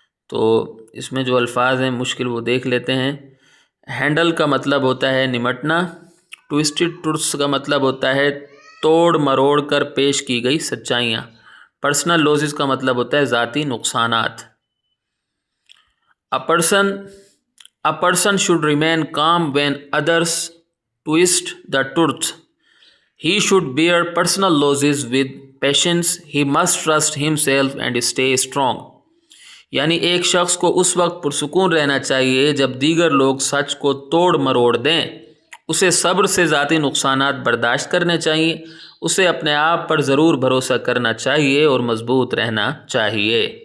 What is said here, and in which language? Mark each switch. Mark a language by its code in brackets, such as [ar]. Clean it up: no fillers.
[ur] تو اس میں جو الفاظ ہیں مشکل وہ دیکھ لیتے ہیں۔ ہینڈل کا مطلب ہوتا ہے نمٹنا، ٹوئسٹڈ ٹروتھس کا مطلب ہوتا ہے توڑ مروڑ کر پیش کی گئی سچائیاں، پرسنل لاسز کا مطلب ہوتا ہے ذاتی نقصانات۔ [en] A person should remain calm when others twist the truth. He should bear personal losses with patience. He must trust himself and stay strong. [ur] یعنی ایک شخص کو اس وقت پرسکون رہنا چاہیے جب دیگر لوگ سچ کو توڑ مروڑ دیں، اسے صبر سے ذاتی نقصانات برداشت کرنے چاہیے، اسے اپنے آپ پر ضرور بھروسہ کرنا چاہیے اور مضبوط رہنا چاہیے۔